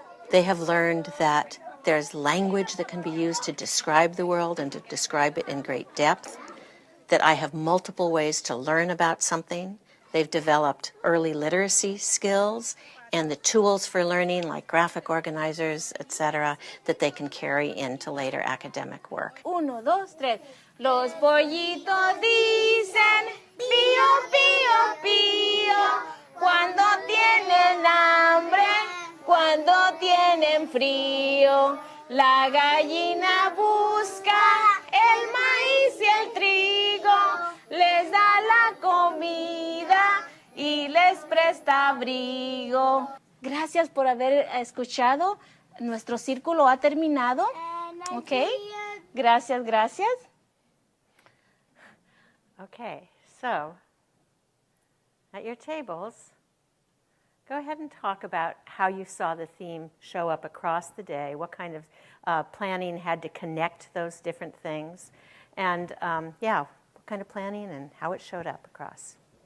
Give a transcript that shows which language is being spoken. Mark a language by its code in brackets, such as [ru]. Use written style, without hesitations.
[en] They have learned that there's language that can be used to describe the world and to describe it in great depth, that I have multiple ways to learn about something. They've developed early literacy skills and the tools for learning like graphic organizers, etc., that they can carry into later academic work. 1, 2, 3. [es] Los pollitos dicen pío, pío, pío, cuando tienen hambre, cuando tienen frío. La gallina busca el maíz y el trigo, les da la comida y les presta abrigo. Gracias por haber escuchado. Nuestro círculo ha terminado. ¿Ok? Gracias, gracias. [en] Okay, so at your tables, go ahead and talk about how you saw the theme show up across the day, what kind of planning had to connect those different things, and what kind of planning and how it showed up across.